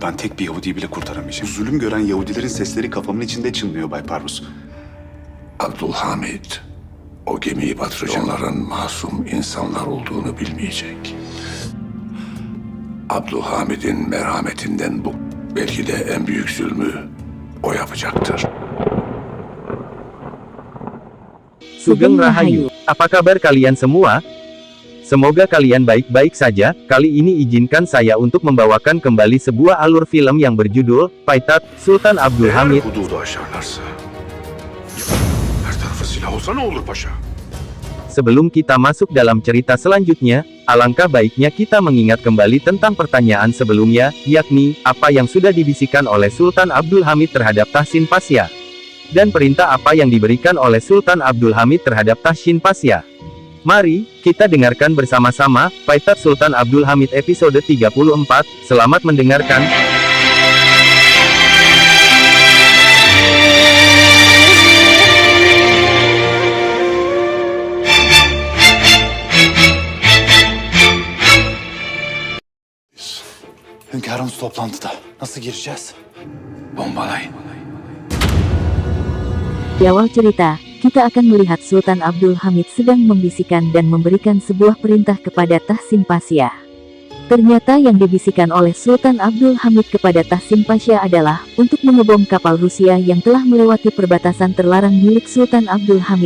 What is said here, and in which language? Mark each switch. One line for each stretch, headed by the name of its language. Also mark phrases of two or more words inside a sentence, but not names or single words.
Turkish: Ben tek bir Yahudi'yi bile kurtaramayacağım. Zulüm gören Yahudilerin sesleri kafamın içinde çınlıyor Bay Parvus. Abdülhamid, o gemiyi batırıcıların masum insanlar olduğunu bilmeyecek. Abdülhamid'in merhametinden bu belki de en büyük zulmü o yapacaktır.
Javanese: Sugeng Rahayu,
Indonesian: apa kabar kalian semua? Semoga kalian baik-baik saja. Kali ini izinkan saya untuk membawakan kembali sebuah alur film yang berjudul Payitaht Sultan Abdülhamid.
Turkish: Eğer hududu aşarlarsa, her tarafı silah olsa ne olur paşa?
Indonesian: Sebelum kita masuk dalam cerita selanjutnya, alangkah baiknya kita mengingat kembali tentang pertanyaan sebelumnya, yakni, apa yang sudah dibisikkan oleh Sultan Abdülhamid terhadap Tahsin Pasya. Dan perintah apa yang diberikan oleh Sultan Abdülhamid terhadap Tahsin Pasya. Mari, kita dengarkan bersama-sama, Payitaht Sultan Abdülhamid episode 34, selamat mendengarkan.
Turkish: Hünkârımız toplantıda. Nasıl gireceğiz? Bombalayın.
Indonesian: Di awal cerita, kita akan melihat Sultan Abdülhamid sedang membisikkan dan memberikan sebuah perintah kepada Tahsin Pasya. Ternyata yang dibisikkan oleh Sultan Abdülhamid kepada Tahsin Pasya adalah untuk mengebom kapal Rusia yang telah melewati perbatasan terlarang milik Sultan Abdülhamid.